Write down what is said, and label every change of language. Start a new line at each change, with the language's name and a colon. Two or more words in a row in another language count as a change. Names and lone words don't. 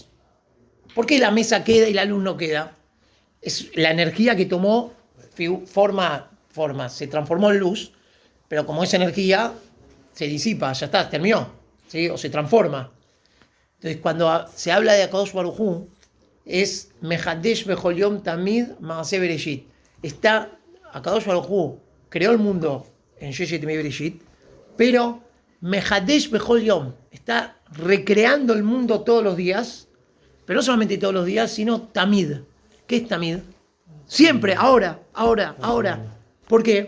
Spanish: ¿Por qué la mesa queda y la luz no queda? Es la energía que tomó forma, se transformó en luz, pero como esa energía se disipa, ya está, terminó, ¿sí? O se transforma. Entonces, cuando se habla de
Hebrew: הקדוש ברוך הוא,
Spanish: es
Hebrew: מחדש בכל יום תמיד מעשה בראשית.
Spanish: Está,
Hebrew: הקדוש ברוך הוא
Spanish: creó el mundo en
Hebrew: ששת ימי בראשית,
Spanish: pero
Hebrew: מחדש בכל יום
Spanish: está recreando el mundo todos los días, pero no solamente todos los días, sino Tamid. ¿Qué es Tamid? Siempre, ahora. ¿Por qué?